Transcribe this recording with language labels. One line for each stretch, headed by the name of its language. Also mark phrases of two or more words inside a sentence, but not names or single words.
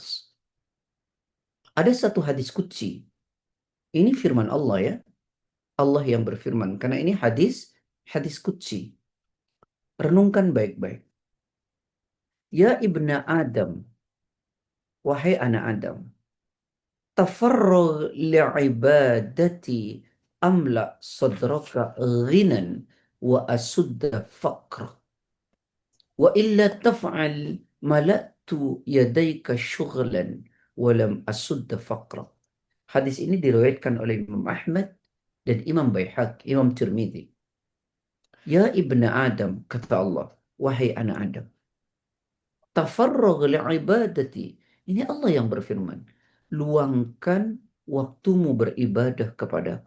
Indonesian: Ada satu hadis qudsi. Ini firman Allah ya. Allah yang berfirman. Karena ini hadis qudsi. Renungkan baik-baik.
Arabic: يا ابن آدم,
Indonesian: wahai anak Adam,
Arabic: تفرغ لعبادتي أملأ صدرك غنى وأسد فقرك. وإلا تفعل ملأت يديك شغلا ولم أسد فقرك.
Indonesian: Hadis ini diriwayatkan oleh Imam Ahmad dan Imam Baihaqi, Imam Tirmidzi.
Arabic: يا ابن آدم,
Indonesian: kata Allah, wahai anak Adam,
Arabic: تفرغ لعبادتي.
Indonesian: Ini Allah yang berfirman. Luangkan waktumu beribadah kepadaku.